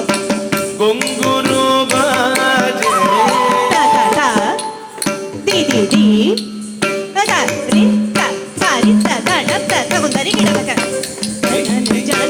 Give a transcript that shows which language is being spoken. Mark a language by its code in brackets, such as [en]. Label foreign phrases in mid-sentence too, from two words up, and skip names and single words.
[ta] ಗೊಂಗುರು ಬಾಜೆ த த த தி தி தி த ரி த சாரி த தனத்த தகும் தரிகிடதக ஜன